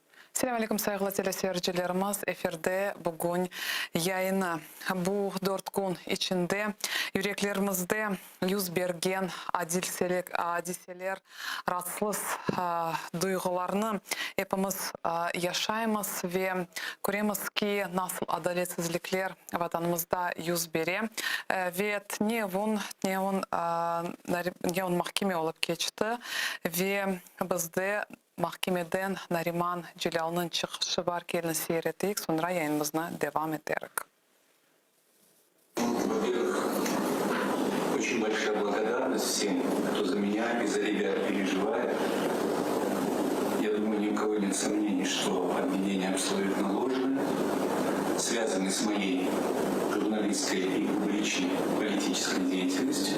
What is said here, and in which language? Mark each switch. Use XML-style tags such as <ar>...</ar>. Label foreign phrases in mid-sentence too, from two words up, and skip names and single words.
<crh>Selam aleyküm saygılı teleseyircilerimiz. Eferde bugün yayını bu 4 gün içinde yüreklerimizde yüz bergen hadiseler, rahatsız duygularını hepimiz yaşayımız ve göremiz ki nasıl adaletsizlikler vatanımızda yüz beri ve ne on mahkeme olup geçti ve bizde mahkemeden Nariman Cilal'nın çıkışı var, gelin seyrettik, sonra yayınımızına devam ederiz.</crh> <ru>Во-первых, очень большая благодарность всем, кто за меня и за ребят переживает. Я думаю, ни у кого нет сомнений, что обвинения абсолютно ложные, связаны с моей журналистской и публичной политической деятельностью.</ru>